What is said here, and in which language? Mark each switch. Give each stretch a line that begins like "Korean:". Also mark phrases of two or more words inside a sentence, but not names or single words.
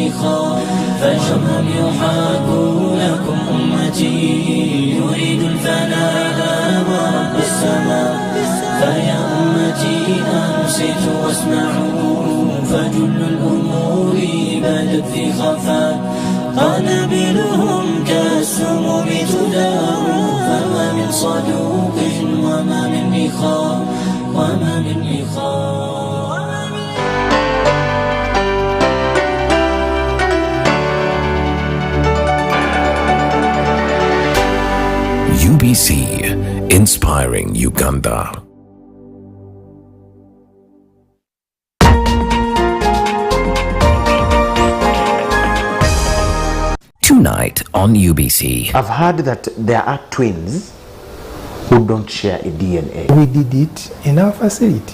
Arabic: إخاء فجرهم يحاك لكم أمتي يريد الفناء ورب السماء فيا أمتي أنصتوا واسمعوا فجل الأمور بدت في خفاء قنابلهم كالسموم تدار فما من صدوق وما من إخاء وما من إخاء.
English: UBC, inspiring Uganda. Tonight on UBC. I've heard that there are twins who don't share a DNA. We did it in our facility.